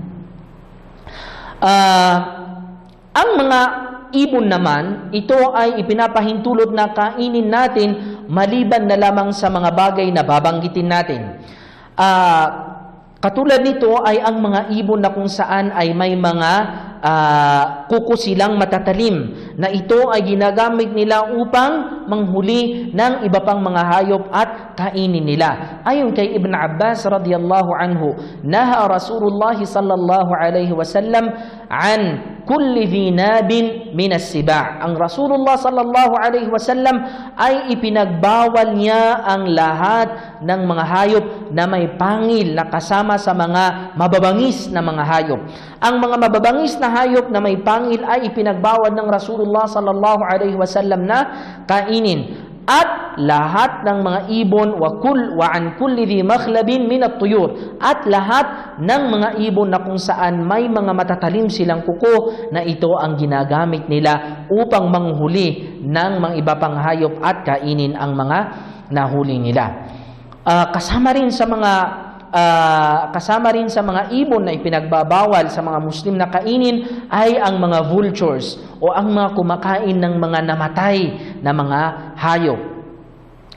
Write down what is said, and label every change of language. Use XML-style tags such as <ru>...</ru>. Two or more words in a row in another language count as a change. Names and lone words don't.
<tl>Ang mga ibon naman, ito ay ipinapahintulot na kainin natin maliban na lamang sa mga bagay na babanggitin natin. Katulad nito ay ang mga ibon na kung saan ay may mga kuko silang matatalim, na ito ay ginagamit nila upang manghuli ng iba pang mga hayop at kainin nila. Ayon kay</tl> <ar>Ibn Abbas رضي الله عنه، نهى رسول الله صلى الله عليه وسلم عن كل ذي ناب من السباع'.</ar> <tl>Ang Rasulullah</tl> <ar>صلى الله عليه وسلم</ar> <tl>ay ipinagbawal niya ang lahat ng mga hayop na may pangil na kasama sa mga mababangis na mga hayop. Ang mga mababangis na hayop na may pangil ay ipinagbawal ng Rasulullah</tl> <ar>صلى الله عليه وسلم</ar> <tl>na kainin. At lahat ng mga ibon</tl> <ar>وعن كل ذي مخلب من الطير,</ar> <tl>at lahat ng mga ibon na kung saan may mga matatalim silang kuko, na ito ang ginagamit nila upang manghuli ng mga iba pang hayop at kainin ang mga nahuli nila. Kasama rin sa mga ibon na ipinagbabawal sa mga Muslim na kainin ay ang mga vultures o ang mga kumakain ng mga namatay na mga hayop.</tl>